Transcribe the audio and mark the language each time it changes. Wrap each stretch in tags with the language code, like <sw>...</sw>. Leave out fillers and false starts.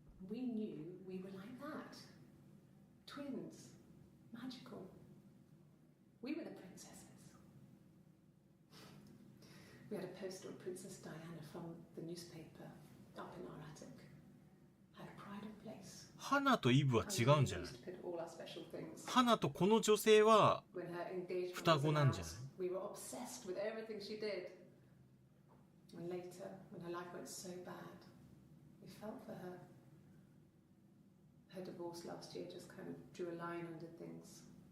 <en>We knew we were like that. Twins. Magical. We were the princesses. We had a poster of Princess Diana from the newspaper up in our attic. Had pride of place.</en> <ja>ハナとイブは違うんじゃない？ハナとこの女性は双子なんじゃない？</ja> <en>We were obsessed with everything she did. And later, when her life went so bad, we felt for her. Her divorce last year just kind of drew a line under things.</en>